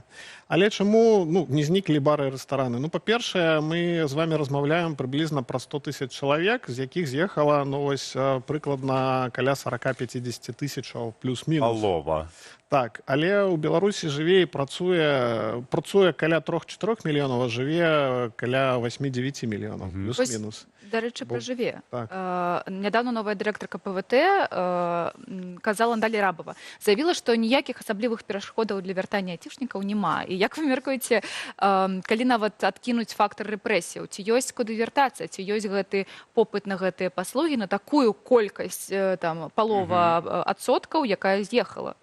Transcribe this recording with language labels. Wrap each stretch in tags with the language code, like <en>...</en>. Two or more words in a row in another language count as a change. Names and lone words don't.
<be>Але чаму не зніклі бары і рэстараны? Ну, па-першае, мы з вами размаўляем прыблізна пра 100 000 чалавек, з якіх з'ехала, ну, вось, прыкладна каля 40-50 тысячаў плюс-мінус. Алова. Так, але ў Беларусі жыве і працуе каля 3-4 мільёнаў, а жыве каля 8-9 мільёнаў, плюс-мінус.</be> <uk>До речі, про жыве.</uk> <be>Так. Недавно новая дырэктарка ПВТ казала Наталья Рабова. Заявіла, што ніякіх асаблівых перашкодаў для вяртання айцішнікаў няма. І як вы мяркуеце, калі нават адкінуць фактар рэпрэсіяў, ці ёсць куды вяртацца, ці ёсць гэты попыт на гэтыя паслугі, на такую колькасць, там, палова адсоткаў, якая з'ехала?</be>